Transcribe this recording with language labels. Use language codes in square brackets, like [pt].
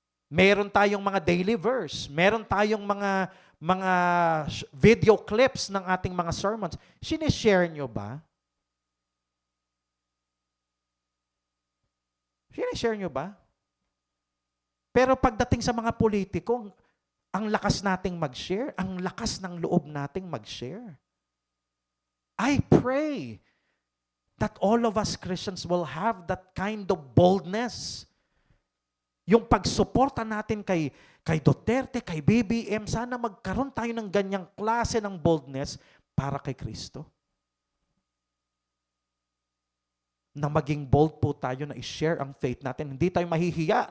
[tl] Meron tayong mga daily verse. Meron tayong mga video clips ng ating mga sermons. Sinishare nyo ba? Sinishare nyo ba? Pero pagdating sa mga politiko, ang lakas nating mag-share, ang lakas ng loob nating mag-share. [en] I pray that all of us Christians will have that kind of boldness. [tl] Yung pagsuporta natin kay Duterte, kay BBM, sana magkaroon tayo ng ganyang klase ng boldness para kay Kristo. Na maging bold po tayo na i-share ang faith natin. Hindi tayo mahihiya.